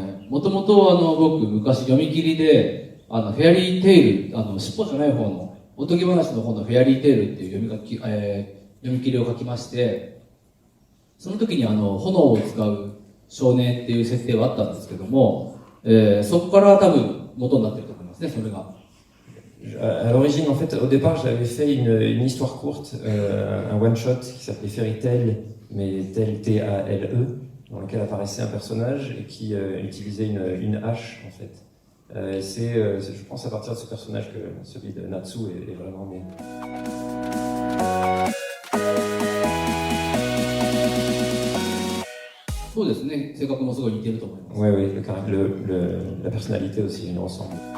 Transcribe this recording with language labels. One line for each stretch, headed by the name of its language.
Japanese: 当僕昔読み切りで、フェアリーテイル、尻尾じゃない方の、おとぎ話の方のフェアリーテイルっていう読み切りを書きまして、その時に炎を使う少年っていう設定はあったんですけども、そこから多分元になってると思いますね、それが。
French: À l'origine, en fait, au départ, j'avais fait une histoire courte, un one-shot qui s'appelait Fairy Tail, mais tel T-A-L-E, dans lequel apparaissait un personnage et qui utilisait une hache, en fait. Et je pense, à partir de ce personnage que celui de Natsu est vraiment né.
Japanese: そうですね、性格もすごい似てると思います。
French: Oui, oui, la personnalité aussi, il nous ressemble.